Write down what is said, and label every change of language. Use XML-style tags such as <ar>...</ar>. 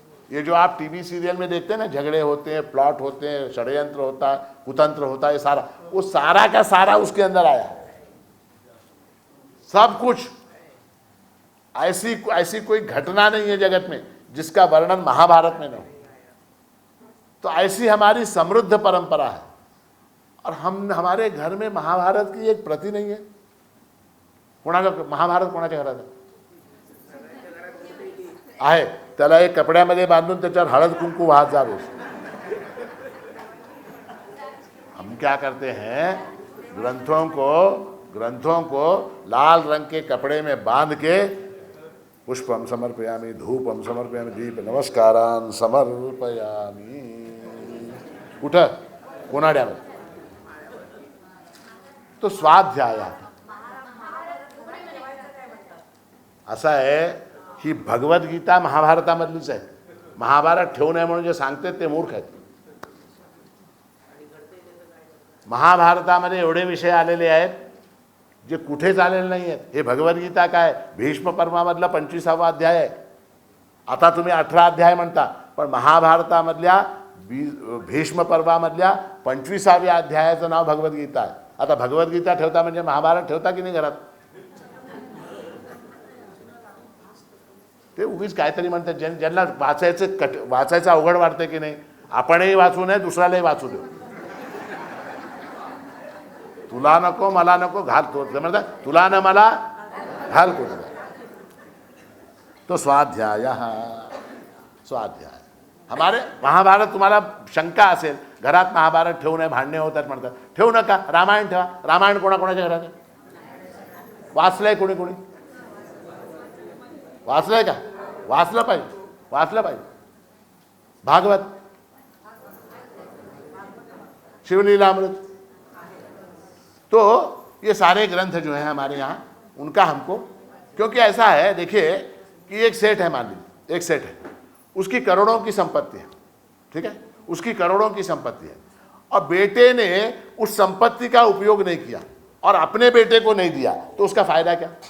<hi>ये जो आप टीवी सीरियल में देखते हैं ना, झगड़े होते हैं, प्लॉट होते हैं, षड्यंत्र होता है, कुतंत्र होता है, सारा, वो सारा का सारा उसके अंदर आया है, सब कुछ। ऐसी कोई घटना नहीं है जगत में जिसका वर्णन महाभारत में न हो। तो ऐसी हमारी समृद्ध परंपरा है, और हमारे घर में महाभारत की एक प्रति नहीं है।</hi> <mr>महाभारत कोणाच्या घरात आहे? त्याला एक कपड्यामध्ये बांधून त्याच्यावर हळद कुंकू वाहत जा रोज।</mr> <hi>हम क्या करते हैं, ग्रंथों को लाल रंग के कपड़े में बांध के</hi> <sa>पुष्पम समर्पयामि, धूपम समर्पयामि, दीप नमस्कारान समर्पयामि,</sa> <mr>उठ कोनाड्यामध्ये। तो स्वाध्याय असा आहे ही भगवद्गीता महाभारतामधलीच आहे। महाभारत ठेवू नये म्हणून जे सांगते ते मूर्ख आहेत। महाभारतामध्ये एवढे विषय आलेले आहेत जे कुठेच आलेले नाही आहेत। हे भगवद्गीता काय, भीष्म पर्वामधला 25वा अध्याय आहे। आता तुम्ही 18 अध्याय म्हणता, पण महाभारतामधल्या भीष्म पर्वामधल्या 25व्या अध्यायाचं नाव भगवद्गीता आहे। आता भगवद्गीता ठेवता म्हणजे महाभारत ठेवता की नाही घरात? ते उगीच काहीतरी म्हणतात, ज्यांना वाचायचं अवघड वाटतं की नाही, आपणही वाचू नये, दुसऱ्यालाही वाचू देऊ। तुला नको मला नको घाल तो, म्हणतात तुला न मला घाल को।</mr> <hi>तो स्वाध्याय, स्वाध्याय हमारे महाभारत।</hi> <mr>तुम्हाला शंका असेल घरात महाभारत ठेवू नये, भांडणे होतात म्हणतात, ठेवू नका, रामायण ठेवा। रामायण कोणाकोणाच्या घरात आहे? वाचलंय कोणी कोणी? वाचलंय का? वाचलं पाहिजे, वाचलं पाहिजे।</mr> <hi>भागवत, शिवलीलामृत, तो ये सारे ग्रंथ जो हैं हमारे यहाँ, उनका हमको, क्योंकि ऐसा है, देखिए कि एक सेठ है, मान लीजिए एक सेठ है, उसकी करोड़ों की संपत्ति है, ठीक है, उसकी करोड़ों की संपत्ति है, और बेटे ने उस संपत्ति का उपयोग नहीं किया और अपने बेटे को नहीं दिया, तो उसका फायदा क्या?</hi>